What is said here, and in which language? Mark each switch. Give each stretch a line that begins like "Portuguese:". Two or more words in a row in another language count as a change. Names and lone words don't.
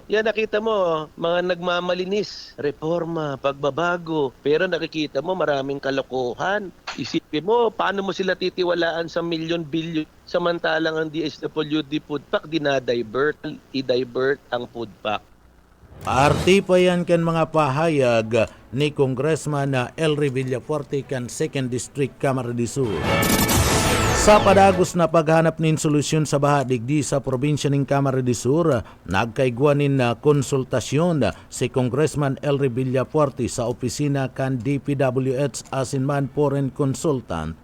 Filipino: Yan, nakita mo, mga nagmamalinis, reforma, pagbabago. Pero nakikita mo, maraming kalokohan. Isipin mo, paano mo sila titiwalaan sa milyon-bilyon? Samantalang ang DSWD
English: Food Pack,
Filipino: i-divert ang food pack.
Bikol: Arti pa yan kan mga pahayag ni Congressman Elry Villafuerte kan 2nd District Camarines Sur. Sa padagos na paghanap nin solusyon sa baha digdi sa probinsya ng Camarines Sur, nagkaigwanin na konsultasyon si Congressman Elry Villafuerte sa opisina kan DPWH asinman
English: foreign consultant.